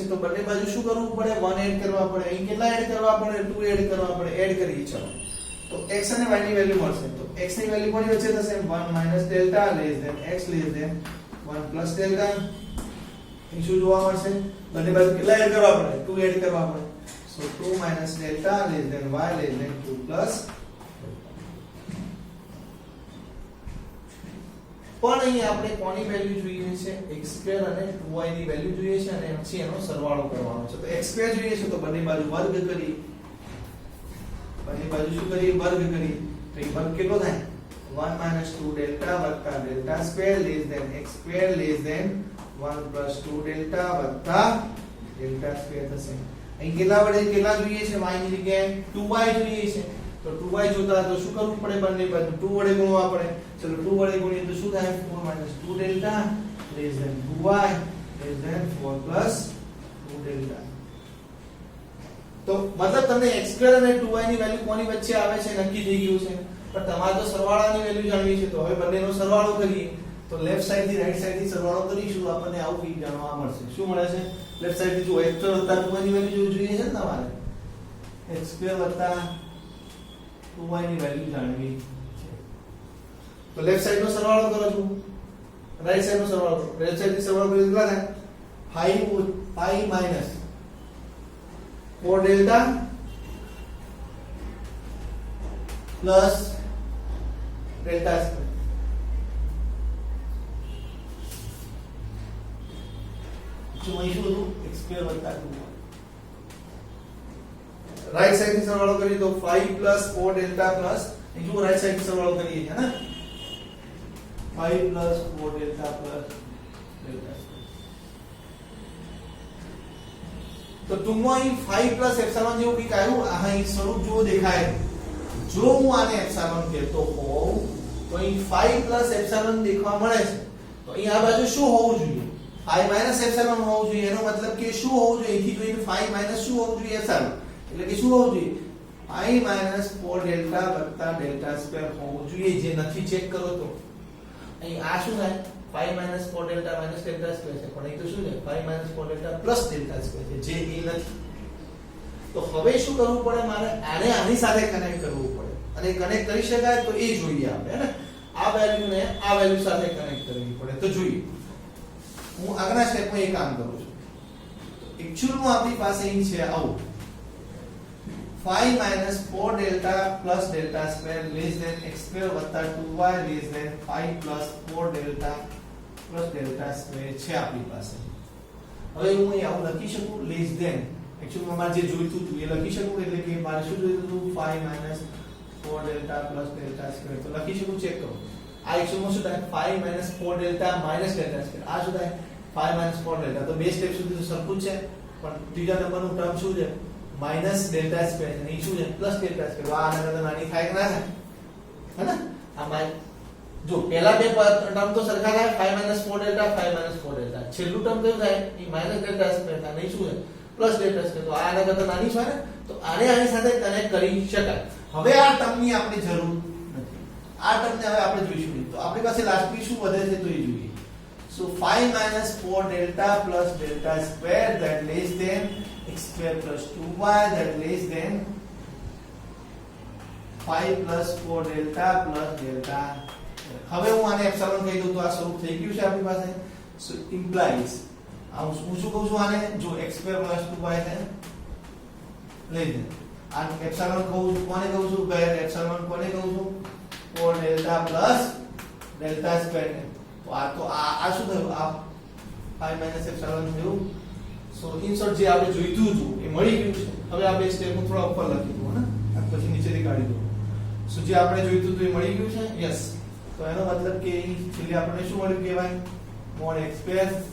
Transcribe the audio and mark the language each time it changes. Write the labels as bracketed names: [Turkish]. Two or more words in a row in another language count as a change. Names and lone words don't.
[Gujarati] તો બંને બાજુ શું કરવું પડે? 1 એડ કરવા પડે. અહીં કેટલા એડ કરવા પડે? 2 એડ કરવા પડે. એડ કરીએ. ચલો, તો x અને y ની વેલ્યુ મળશે. તો x ની વેલ્યુ કોની વચ્ચે થશે? [English] 1 - delta less than x less than 1 + delta. [Gujarati] અહીં શું જોવા મળશે બંને બાજુ કેટલા એડ કરવા પડે 2 એડ કરવા પડે સો [English] 2 minus delta less than y less than 2 plus [Gujarati] પણ અહીં આપણે કોની વેલ્યુ જોઈએ છે x2 અને 2y ની વેલ્યુ જોઈએ છે અને પછી એનો સરવાળો કરવાનો છે તો x2 જોઈએ છે તો બંને બાજુ વર્ગ કરી બંને બાજુ શું કરી વર્ગ કરી તો એ વર્ગ કેટલો થાય [English] 1 minus 2 delta [Gujarati] વત્તા [English] delta square less than x2 less than 1 plus 2 delta [Gujarati] વત્તા [English] delta square [Gujarati] થશે અહીં કેટલા વડે કેટલા જોઈએ છે y ની જગ્યાએ 2y જોઈએ છે તો 2y જોતા તો શું કરવું પડે બંને બાજુ 2 વડે ગુણવા પડે ચલો 2 વડે ગુણીએ તો શું થાય [English] 4 minus 2 delta less than 2y less than 4 plus 2 delta [Gujarati] તો મતલબ તમને x2 અને 2y ની વેલ્યુ કોની વચ્ચે આવે છે નક્કી થઈ ગયું છે પણ તમારે તો સરવાળાની વેલ્યુ જાણવી છે તો હવે બંનેનો સરવાળો કરીએ તો [English] left side [Gujarati] થી [English] right side [Gujarati] થી સરવાળો કરીશું આપણને આવું કંઈક જાણવા મળશે શું મળે છે [English] left side [Gujarati] થી જો x2 વત્તા 2y ની વેલ્યુ જોઈએ છે ને તમારે x2 વત્તા 2y ની વેલ્યુ જાણવી છે તો [English] left side [Gujarati] નો સરવાળો કરો છો [English] right side [Gujarati] નો સરવાળો કરો [English] left side [Gujarati] થી સરવાળો કરીએ કેટલા થાય [English] 5 minus 4 delta plus delta square [Gujarati] जो અહીં શું હતું x2 વત્તા 2y [English] right side [Gujarati] થી સરવાળો કરીએ તો [English] 5 plus 4 delta plus [Gujarati] જો [English] right side [Gujarati] થી સરવાળો કરીએ છે ને [English] 5 plus 4 delta plus delta [Gujarati] તો ટૂંકમાં અહીં [English] 5 plus [Gujarati] એપ્સિલોન જેવું કંઈક આવ્યું અહીં સ્વરૂપ જો દેખાય જો હું આને એપ્સિલોન કહેતો હોઉં તો અહીં [English] 5 plus [Gujarati] એપ્સિલોન દેખવા મળે છે તો અહીં આ બાજુ શું હોવું જોઈએ [English] 5 minus [Gujarati] એપ્સિલોન હોવું જોઈએ એનો મતલબ કે શું હોવું જોઈએ અહીંથી જોઈને [English] 5 minus [Gujarati] શું હોવું જોઈએ એપ્સિલોન એટલે કે શું હોવું જોઈએ [English] 5 minus 4 delta [Gujarati] વત્તા [English] delta square [Gujarati] હોવું જોઈએ જે નથી ચેક કરો તો અહીં આ શું થાય [English] 5 minus 4 delta minus delta square [Gujarati] છે પણ અહીં તો શું છે [English] 5 minus 4 delta plus delta square [Gujarati] છે જે એ નથી તો હવે શું કરવું પડે મારે આને આની સાથે કનેક્ટ કરવું પડે અને કનેક્ટ કરી શકાય તો એ જોઈએ આપણે હે ને આ વેલ્યુને આ વેલ્યુ સાથે કનેક્ટ કરવી પડે તો જોઈએ હું આગળના સ્ટેપમાં એ કામ કરું છું એક્ચ્યુઅલમાં આપણી પાસે અહીં છે આવું [English] 5 minus 4 delta plus delta square less than x2 [Gujarati] વત્તા 2y [English] less than 5 plus 4 delta plus delta square [Gujarati] છે આપણી પાસે હવે હું અહીં આવું લખી શકું [English] less than [Gujarati] એક્ચ્યુઅલી મારે જે જોઈતું હતું એ લખી શકું એટલે કે મારે શું જોઈતું હતું [English] 5 minus 4 delta plus delta square [Gujarati] તો લખી શકું ચેક કરો આ એક્ચ્યુઅલમાં શું થાય [English] 5 minus 4 delta minus delta square [Gujarati] આ શું થાય [English] 5 minus 4 delta [Gujarati] તો બે સ્ટેપ સુધી તો સરખું છે પણ ત્રીજા નંબરનું ટર્મ શું છે [English] minus delta square [Gujarati] છે અહીં શું છે [English] plus delta square [Gujarati] આ આના કરતા નાની થાય કે ના થાય હે ને આ જો પહેલા બે ટર્મ તો સરખા થાય [English] 5 minus 4 delta [Gujarati] 5 minus 4 delta છેલ્લું ટર્મ કયું થાય એ [English] minus delta square [Gujarati] થાય અહીં શું છે [English] plus delta square [Gujarati] તો આ આના કરતા નાની છે ને તો આને આની સાથે કનેક્ટ કરી શકાય હવે આ ટર્મની આપણે જરૂર નથી આ ટર્મને હવે આપણે જોઈશું તો આપણી પાસે લાસ્ટમાં શું વધે છે તો એ જોઈએ [English] so 5 minus 4 delta plus delta square that less than [Gujarati] x square plus 2y that less than [English] 5 plus 4 delta plus delta [Gujarati] હવે હું આને એપ્સિલોન કહી દઉં તો આ સ્વરૂપ થઈ ગયું છે આપણી પાસે [English] so implies [Gujarati] હું શું કહું છું આને જો [English] x square plus 2y [Gujarati] છે [English] less than [Gujarati] આ એપ્સિલોન કહું છું કોને કહું છું એપ્સિલોન કોને કહું છું [English] 4 delta plus delta square [Gujarati] તો આ શું થયું આ [English] 5 minus [Gujarati] એપ્સિલોન થયું [English] so in short [Gujarati] જે આપણે જોઈતું હતું એ મળી ગયું છે હવે આ બે સ્ટેપ હું થોડા ઉપર લખી દઉં ને આ પછી નીચેથી કાઢી દઉં સો જે આપણે જોઈતું હતું એ મળી ગયું છે યસ તો એનો મતલબ કે છેલ્લે આપણને શું મળ્યું કહેવાય [English] mod x square